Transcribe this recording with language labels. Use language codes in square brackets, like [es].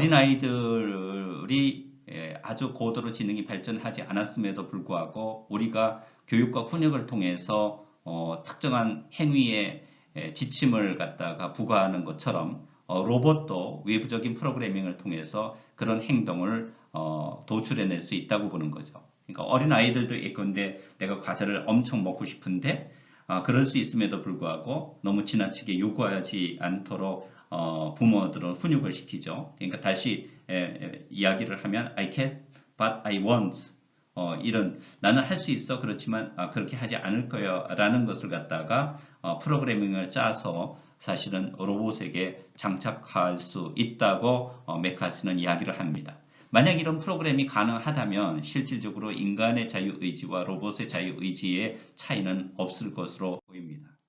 [ko] 어린아이들이 아주 고도로 지능이 발전하지 않았음에도 불구하고 우리가 교육과 훈육을 통해서 특정한 행위의 지침을 갖다가 부과하는 것처럼 로봇도 외부적인 프로그래밍을 통해서 그런 행동을 도출해낼 수 있다고 보는 거죠. 그러니까 어린아이들도 예컨대 내가 과자를 엄청 먹고 싶은데 그럴 수 있음에도 불구하고 너무 지나치게 요구하지 않도록 부모들은 훈육을 시키죠. 그러니까 다시 이야기를 하면 [en] I can, but I won't. [ko] 이런 나는 할 수 있어 그렇지만 그렇게 하지 않을 거야 라는 것을 갖다가 프로그래밍을 짜서 사실은 로봇에게 장착할 수 있다고 맥카시는 이야기를 합니다. 만약 이런 프로그램이 가능하다면 실질적으로 인간의 자유의지와 로봇의 자유의지의 차이는 없을 것으로 보입니다.